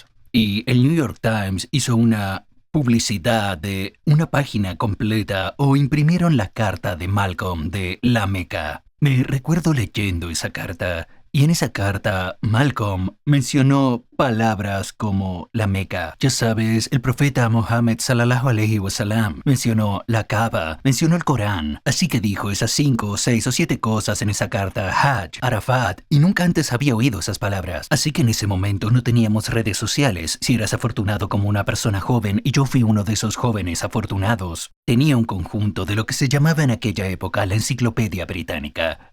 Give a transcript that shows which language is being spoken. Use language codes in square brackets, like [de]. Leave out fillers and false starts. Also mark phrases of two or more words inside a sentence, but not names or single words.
[es] Y el New York Times hizo una publicidad de una página completa o imprimieron la carta de Malcolm de la Meca. Me recuerdo leyendo esa carta y en esa carta Malcolm mencionó palabras como la Meca. Ya sabes, el profeta Mohammed [ar] صلى الله عليه وسلم [es] mencionó la Kaaba, mencionó el Corán. Así que dijo esas 5 o 6 o 7 cosas en esa carta, Hajj, Arafat, y nunca antes había oído esas palabras. Así que en ese momento no teníamos redes sociales. Si eras afortunado como una persona joven, y yo fui uno de esos jóvenes afortunados, tenía un conjunto de lo que se llamaba en aquella época la Enciclopedia Británica.